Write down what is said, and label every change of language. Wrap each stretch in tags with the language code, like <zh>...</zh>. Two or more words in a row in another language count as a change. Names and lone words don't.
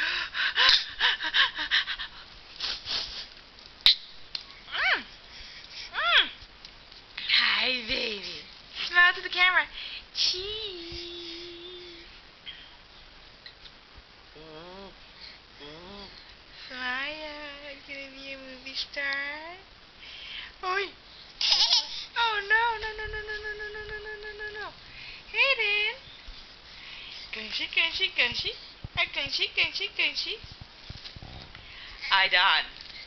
<en>Hi, baby. Smile to the camera. Cheese. Smile. Gonna be a movie star. Oi. Oh no, no, no, no, no, no, no, no, no, no, no, no, no. Hey, Dan. Ganshi. Ganshi. Hi, Don.</en>